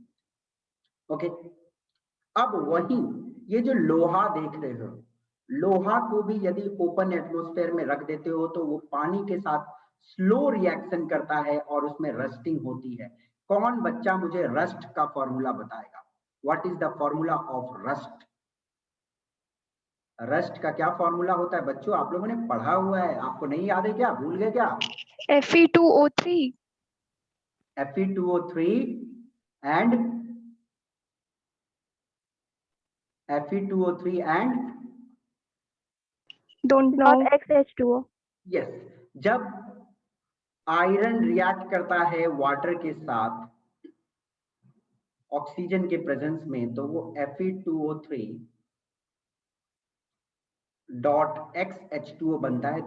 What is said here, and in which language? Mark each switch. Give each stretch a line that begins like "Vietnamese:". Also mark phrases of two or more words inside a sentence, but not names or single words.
Hindi: ओके, अब वही ये जो लोहा देख रहे हो, लोहा को भी यदि
English: open atmosphere
Hindi: में रख देते हो तो वो पानी के साथ
English: slow reaction
Hindi: करता है और उसमें रस्टिंग होती है। कौन बच्चा मुझे रस्ट का फॉर्मूला बताएगा?
English: What is the formula of rust?
Hindi: रस्ट का क्या फॉर्मूला होता है बच्चों? आप लोगों ने पढ़ा हुआ है, आपको नहीं याद है क्या? भूल गए क्या?
English: Fe2O3. Fe2O3 and Fe2O3 and Don't know. XH2O.
Hindi: यस, जब आयरन रिएक्ट करता है वाटर के साथ ऑक्सीजन के प्रेजेंस में, तो वो Fe2O3 डॉट XH2O बनता है।